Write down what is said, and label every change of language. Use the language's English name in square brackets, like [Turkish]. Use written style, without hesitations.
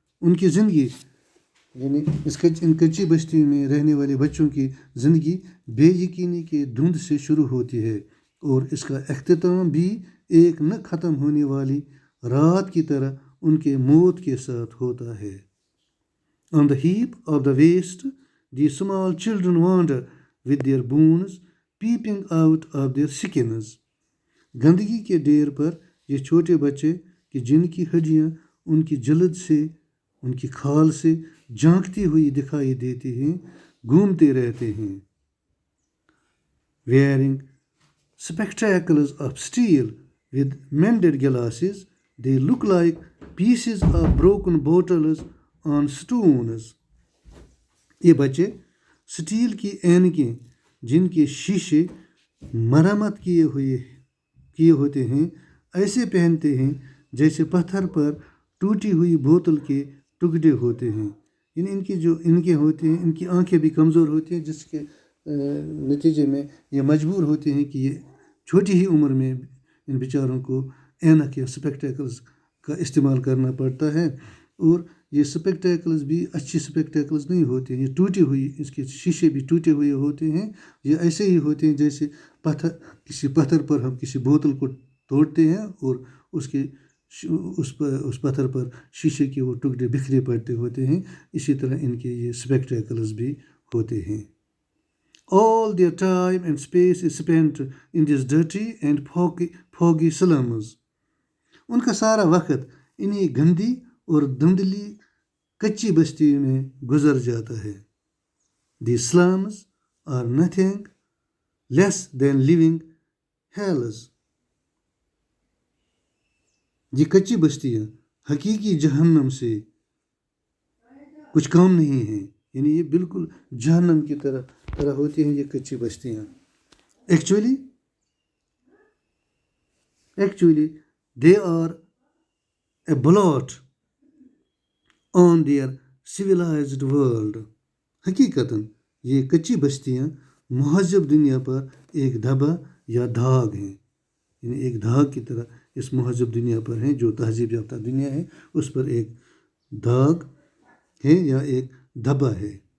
[Urdu] ان کی زندگی، یعنی ان کچی بستی میں رہنے والے بچوں کی زندگی بے یقینی کے دھند سے شروع ہوتی ہے، اور اس کا اختتام بھی ایک نہ ختم ہونے والی رات کی طرح ان کے موت کے ساتھ ہوتا ہے. [English] On the heap of the waste, the small children wander with their bones peeping out of their skins. [Urdu] گندگی کے ڈھیر پر یہ چھوٹے بچے کہ جن کی ہڈیاں ان کی جلد سے، ان کی کھال سے جھانکتی ہوئی دکھائی دیتی ہیں، گھومتے رہتے ہیں. [English] Wearing spectacles of steel with mended glasses, they look like pieces of broken bottles on stones. [Urdu] یہ بچے سٹیل کی اینکیں جن کے شیشے مرمت کیے ہوتے ہیں ایسے پہنتے ہیں جیسے پتھر پر ٹوٹی ہوئی بوتل کے ٹکڑے ہوتے ہیں. یعنی ان کی جو اینکیں ہوتی ہیں، ان کی آنکھیں بھی کمزور ہوتی ہیں، جس کے نتیجے میں یہ مجبور ہوتے ہیں کہ یہ چھوٹی ہی عمر میں ان بیچاروں کو اینک یا سپیکٹیکلز کا استعمال کرنا پڑتا ہے. اور یہ سپیکٹیکلز بھی اچھی سپیکٹیکلز نہیں ہوتے ہیں، یہ ٹوٹی ہوئی، اس کے شیشے بھی ٹوٹے ہوئے ہوتے ہیں. یہ ایسے ہی ہوتے ہیں جیسے کسی پتھر پر ہم کسی بوتل کو توڑتے ہیں اور اس پتھر پر شیشے کے وہ ٹکڑے بکھرے پڑتے ہوتے ہیں. اسی طرح ان کے یہ سپیکٹیکلز بھی ہوتے ہیں. [English] All their time and space is spent in these dirty and foggy slums. [Urdu] ان کا سارا وقت انہی گندی اور دھندلی کچی بستی میں گزر جاتا ہے. [English] These slums are nothing less than living hells. [Urdu] یہ کچی بستیاں حقیقی جہنم سے کچھ کام نہیں ہیں، یعنی یہ بالکل جہنم کی طرح ہوتی ہیں یہ کچی بستیاں. [English] Actually, they are a blot on their civilized world. [Urdu] حقیقتاً یہ کچی بستیاں مہذب دنیا پر ایک دھبا یا دھاگ ہیں، یعنی ایک دھاگ کی طرح اس مہذب دنیا پر ہیں، جو تہذیب یافتہ دنیا ہے اس پر ایک داغ ہے یا ایک دھبا ہے.